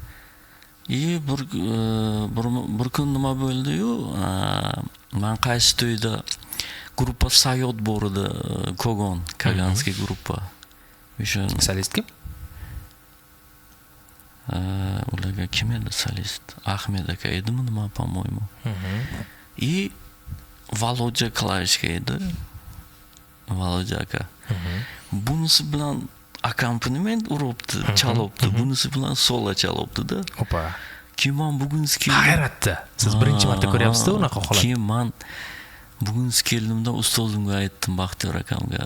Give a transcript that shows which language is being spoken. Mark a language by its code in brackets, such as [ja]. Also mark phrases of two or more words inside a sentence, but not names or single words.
[uz] Bir kun nima bo'ldi-yu, men qaysi to'yda gruppa Sayot bor edi, Kogon, Kaganskiy gruppa. O'sha solist kim? Ularga kim edi solist? Ahmed aka edimi, nima, [ru] по-моему. И [uz] Volodya klavishga edi. Volodya aka. Bunisi bilan akkompaniment uribdi, chalibdi. Bunisi bilan solo chalibdi-da. Opa. Keyin men bugun hayratda. Siz birinchi marta ko'ryapsiz-da unaqa holat. Keyin men bugun keldimda ustozimga aytdim, Baxtiyor akamga.